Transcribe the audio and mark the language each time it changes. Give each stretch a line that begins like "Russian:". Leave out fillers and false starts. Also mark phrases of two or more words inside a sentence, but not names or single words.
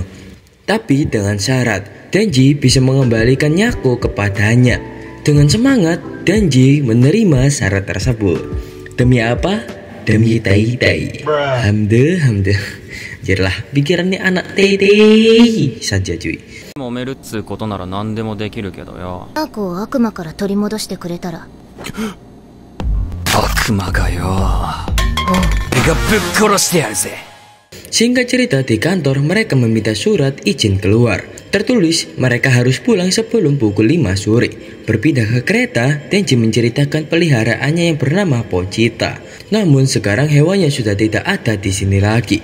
Indonesian: Tapi dengan syarat Denji bisa mengembalikan Nyako kepadanya. Dengan semangat Denji menerima syarat tersebut. Demi apa? Demi tei-tei. Hamde. Jirlah pikirannya anak tei-tei saja cuy.
Japanese: 揉めるっつうことなら何でもできるけどよ。タコを悪魔から取り戻してくれたら。悪魔がよ。俺がぶっ殺してやるぜ。
Indonesian: Singkat cerita, di kantor mereka meminta surat izin keluar. Tertulis mereka harus pulang sebelum pukul 5 sore. Berpindah ke kereta, Denji menceritakan peliharaannya yang bernama Pochita. Namun sekarang hewannya sudah tidak ada di sini lagi.